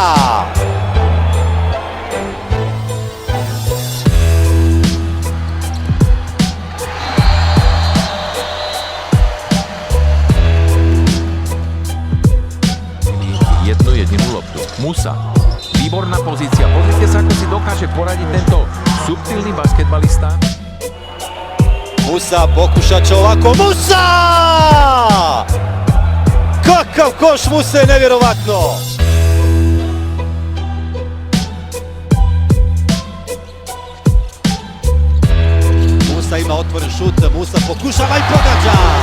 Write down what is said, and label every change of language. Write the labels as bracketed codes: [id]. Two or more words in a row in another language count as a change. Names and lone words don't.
[hr] Jedinu loptu. Musa. [sk] Výborná pozícia. Pozrite sa, ako si dokáže poradiť tento subtilný basketbalista. [hr] Musa pokušat će ovako. Musa! Kakav koš Musa je nevjerovatno! Musa ima otvoren šut, Musa pokušava i pogađa!